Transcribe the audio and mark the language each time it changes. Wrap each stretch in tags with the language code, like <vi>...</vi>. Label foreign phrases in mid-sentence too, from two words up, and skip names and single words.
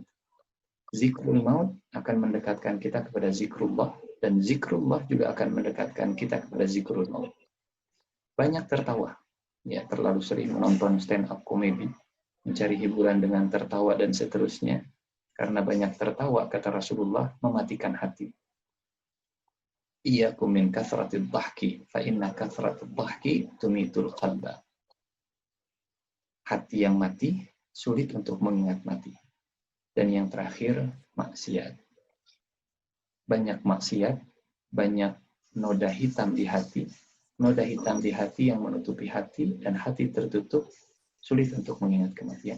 <ar>ذكر الموت</ar> <id>akan mendekatkan kita kepada zikrullah, dan zikrullah juga akan mendekatkan kita kepada</id> <ar>ذكر الموت.</ar> <id>Banyak tertawa, ya, terlalu sering menonton</id> <en>stand up</en> <id>komedi, mencari hiburan dengan tertawa dan seterusnya. Karena banyak tertawa, kata Rasulullah, mematikan hati.</id> <ar>إياكم من كثرة الضحك فإن كثرة الضحك تميت القلب.</ar> <id>Hati yang mati sulit untuk mengingat mati. Dan yang terakhir, maksiat. Banyak maksiat, banyak noda hitam di hati. Noda hitam di hati yang menutupi hati, dan hati tertutup, sulit untuk mengingat kematian.</id>